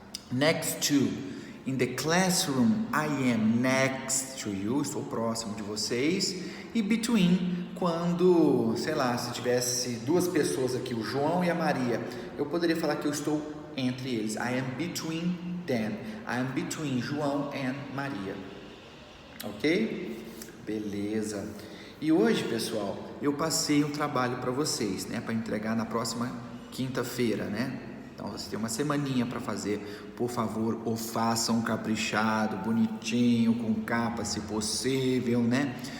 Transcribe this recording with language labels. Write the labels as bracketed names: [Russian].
[English] Next to, in the classroom, I am next to you, [Portuguese] estou próximo de vocês. E between, quando, sei lá, se tivesse duas pessoas aqui, o João e a Maria, eu poderia falar que eu estou entre eles. [English] I am between them. I am between João and Maria. [Portuguese] Ok? Beleza. E hoje, pessoal, eu passei um trabalho para vocês, né? Para entregar na próxima quinta-feira, né? Então, você tem uma semaninha para fazer. Por favor, o façam caprichado, bonitinho, com capa, se possível, né?